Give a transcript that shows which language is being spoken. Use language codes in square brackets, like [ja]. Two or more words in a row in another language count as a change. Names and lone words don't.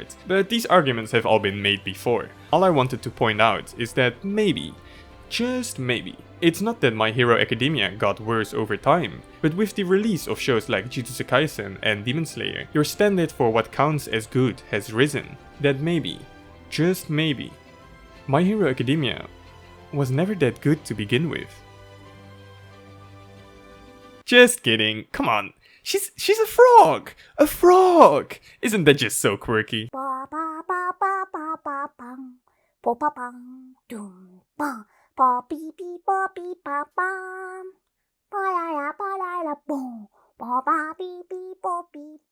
[en] But these arguments have all been made before. All I wanted to point out is that maybe, just maybe, it's not that My Hero Academia got worse over time, but with the release of shows like Jujutsu Kaisen and Demon Slayer, your standard for what counts as good has risen. That maybe, just maybe, My Hero Academia was never that good to begin with. Just kidding, come on. She's a frog! A frog! Isn't that just so quirky? Ba ba ba ba ba ba bang, ba ba bang, doom ba, ba bee bee ba bee ba bam, ba la la boom, ba ba bee bee ba bee.